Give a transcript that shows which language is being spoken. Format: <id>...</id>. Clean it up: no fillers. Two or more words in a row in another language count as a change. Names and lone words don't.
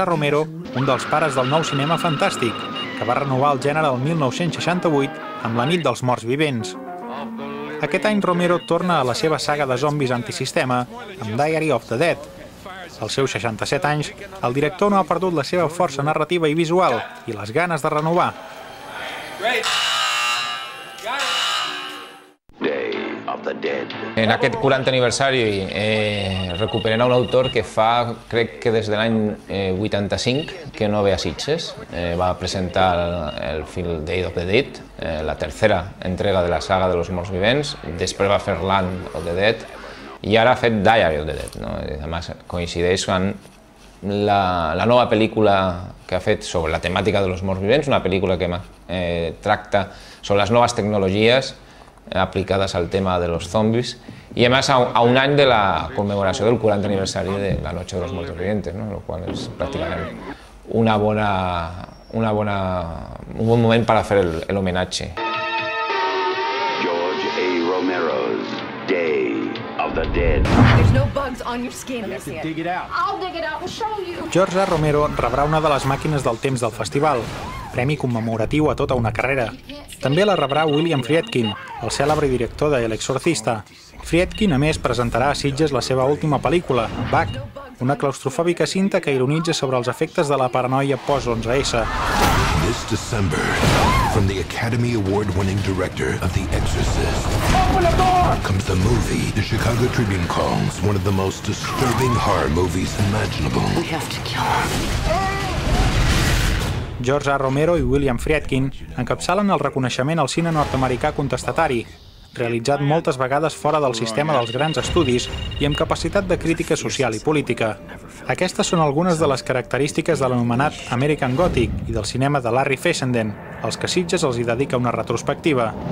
<ca>Romero, un dels pares del nou cinema fantàstic, que va renovar el gènere el 1968 amb La nit dels morts vivents. Aquest any Romero torna a la seva saga de zombis antisistema amb Diary of the Dead. Als seus 67 anys, el director no ha perdut la seva força narrativa i visual i les ganes de renovar. Day of the En aquest 40 aniversari recuperem un autor que fa, crec que des de l'any 85, que no ve a Sitges. Va presentar el film Day of the Dead, la tercera entrega de la saga de los morts vivents, després va fer Land of the Dead i ara ha fet Diary of the Dead. A més, coincideix amb la nova pel·lícula que ha fet sobre la temàtica de los morts vivents, una pel·lícula que tracta sobre les noves tecnologies aplicades al tema de los zombies i a més a un any de la commemoració del 40 aniversari de la Noche de los Muertos Vivientes, lo qual és pràcticament un bon moment per fer l'homenatge.</ca> <en>George A. Romero's Day of the Dead. There's no bugs on your skin. You have to dig it out. I'll dig it out and show you.</en> <ca>George A. Romero rebrà una de les màquines del temps del festival, premi commemoratiu a tota una carrera. També la rebrà William Friedkin, el cèlebre director de L'Exorcista. Friedkin, a més, presentarà a Sitges la seva última pel·lícula, Bug, una claustrofòbica cinta que ironitza sobre els efectes de la paranoia post-11S.</ca> <en>This December, from the Academy Award-winning director of The Exorcist, comes the movie the Chicago Tribune calls one of the most disturbing horror movies imaginable. We have to kill her.</en> <ca>George A. Romero i William Friedkin encapçalen el reconeixement al cine nord-americà contestatari, realitzat moltes vegades fora del sistema dels grans estudis i amb capacitat de crítica social i política. Aquestes són algunes de les característiques de l'anomenat American Gothic i del cinema de Larry Fessenden, als que Sitges els hi dedica una retrospectiva.</ca>